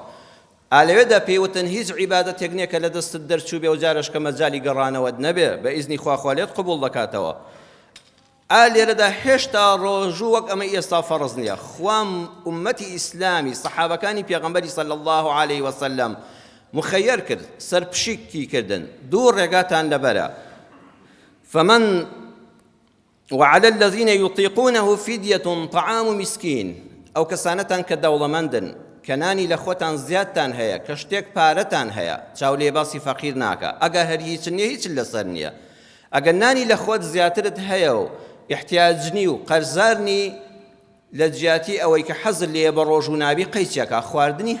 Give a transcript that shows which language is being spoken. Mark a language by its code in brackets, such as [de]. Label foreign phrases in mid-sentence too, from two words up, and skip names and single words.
[ckb] ئالەوێدا پێیوتن هیچ عیبادەتێک نییە کە لە دەستت دەرچوو بێ و جارش کە مەجالی گەڕانەوەت نەبێ، بە ئیزنی خوا لێت قبوڵ دەکاتەوە. لێرەدا هێشتا ڕۆژوو وەک ئەمە ئێستا فەرز نییە. خوام ئومەتی ئیسلامی سەحابەکانی پێغەمبەری [ar] صلی الله علیه وسلم [ckb] مخەیەر کرد، سەرپشیکی کردن، دوو ڕێگاتان لەبەرە. [ar] فمن وعلى الذين يطيقونه فدية طعام مسكين. [ckb] ئەو کەسانەتان کە دەوڵەمەندن، کەنانی لە خۆتان زیادتان هەیە، کە شتێک پارەتان هەیە، چاو لێباسی فەقیر ناکە. ئەگە هەر هیچ نییە، هیچ لەسەر نییە. ئەگەر نانی لە خۆت زیاترت هەیە و احتیاجنی و قەرزارنی لە جیاتی ئەوەی کە حەزت لێیە بە ڕۆژ و ناوی قەیچێکە خواردنی